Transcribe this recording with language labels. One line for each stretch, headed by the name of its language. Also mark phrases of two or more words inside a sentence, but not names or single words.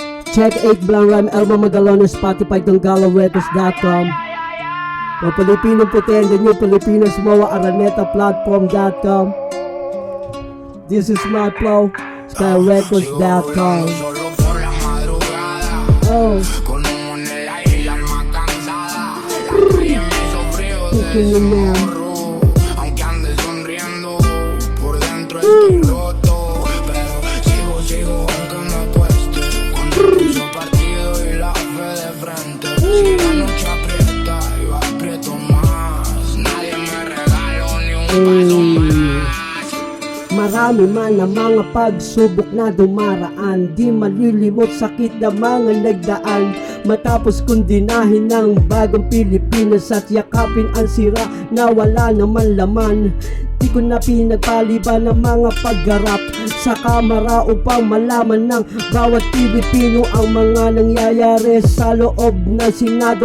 English: Check 8 Blanc Rhyme, Elmo Magalona, Spotify, DonggalaRecords.com. For Filipino Puti and the New Filipinos, Moa Araneta Platform.com. This is my flow, SkyRecords.com. Oh.
Spanish: Aunque ande sonriendo, por dentro estoy roto. Pero sigo aunque me cueste. Cuando piso partido y la fe de frente. Si la noche aprieta, yo aprieto más. Nadie me regaló ni un paso más.
Filipino: Marami man ang mga pagsubok na dumaraan, di malilimot sakit na mga nagdaan. Matapos kong dinahin ng bagong Pilipinas at yakapin ang sira na wala naman laman. Di ko na pinagpaliban ng mga paggarap sa kamera upang malaman ng bawat Pilipino ang mga nangyayari sa loob ng Senado.